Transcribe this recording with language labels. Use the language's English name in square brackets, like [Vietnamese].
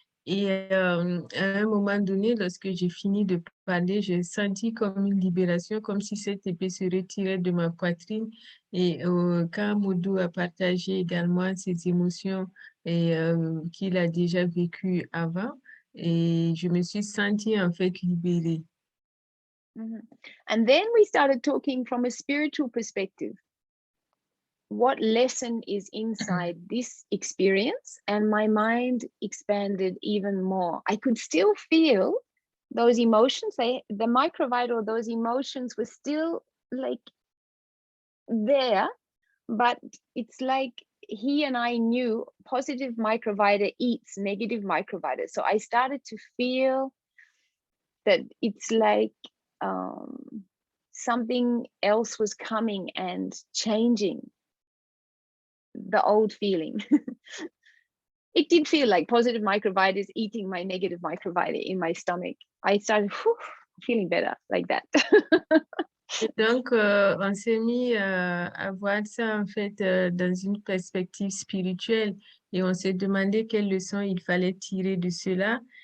[French] Et à un moment donné, lorsque j'ai fini de parler, j'ai senti comme une libération, comme si cette épée se retirait de ma poitrine. Et quand Moudou a partagé également ses émotions et qu'il a déjà vécues avant, et je me suis sentie en fait libérée. [English] And then we started talking from a spiritual perspective. What lesson is inside this experience? And my mind expanded even more. I could still feel those emotions. The microvita, those emotions were still like there, but it's like he and I knew positive microvita eats negative microvita. So I started to feel that it's like something else was coming and changing the old feeling. It did feel like positive microvita is eating my negative microvita in my stomach. I started feeling better like that. [French] Et donc, on s'est mis à voir ça en fait dans une perspective spirituelle et on s'est demandé quelles leçons il fallait tirer de cela.